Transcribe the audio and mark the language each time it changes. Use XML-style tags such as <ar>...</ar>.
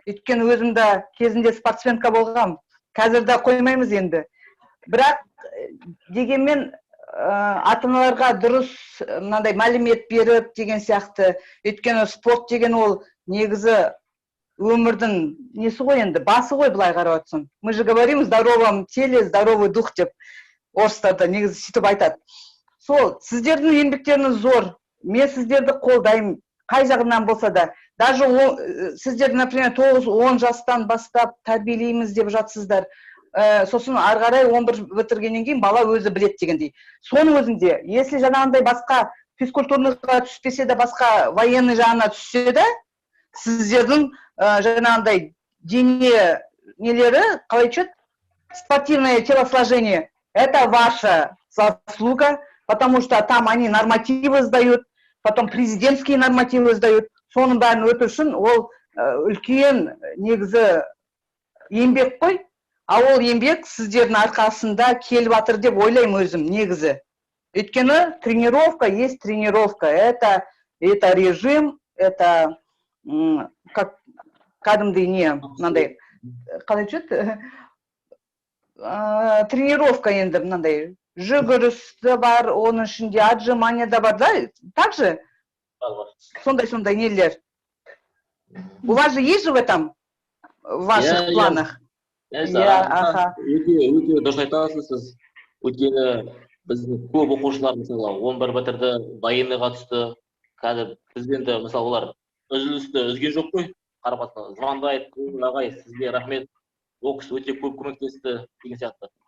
<kk>Өйткені өзімді кезінде спортсменка болғам. Қазір де қоймаймыз енді. Бірақ дегенмен ата-аналарға дұрыс мынандай мәлімет беріп деген сияқты. Өйткені спорт деген ол негізі өмірдің несі ғой енді, басы ғой былай қарап отырсаң.</kk> <ru>Мы же говорим, в здоровом теле здоровый дух</ru> <kk>деп орыстарда негізі сөйтіп айтады. Сол, сіздердің еңбектеріңіз зор. Мен сіздерді қолдаймын, қай жағынан болса да. Даже сіздерді, например, 9-10 жастан бастап тәрбиелейміз деп жатсыздар. Сосын ары қарай 11 бітіргеннен кейін бала өзі білет дегендей. Соның өзінде, если жаңағындай басқа физкультурныйға түспесе де, басқа военный жағына түссе де, сіздердің жаңағындай дене нелері, қалай чет,</kk> <ru>спортивное телосложение, это ваша заслуга, потому что там они нормативы сдают,</ru> <kk>потом президентские нормативы сдают. Соның бәрін өту үшін ол үлкен негізі еңбек қой, а ол еңбек сіздердің арқасында келіп жатыр деп ойлаймын өзім негізі. Өйткені тренировка</kk> <ru>есть тренировка, это режим, это как</ru> <kk>кәдімгідей не, мынандай, қалай чет, тренировка енді мынандай. Жүгірісті бар, оның ішінде отжимания да бар, да?</kk> <ru>Так же?</ru> <kk>Сондай нелер.</kk> <ru>У вас же есть же в этом, в ваших планах?</ru> <kk>Өте дұрыс айтасыз сіз. Өйткені біздің көп оқушылар, мысалы, 11 бітірді, военныйға түсті. Қазір бізден де, мысалы, олар үзілісті үзген жоқ қой. Қарапатына звондайды, ағай, сізге рахмет. Ол кісі өте көп көмектесті деген сияқты.</kk>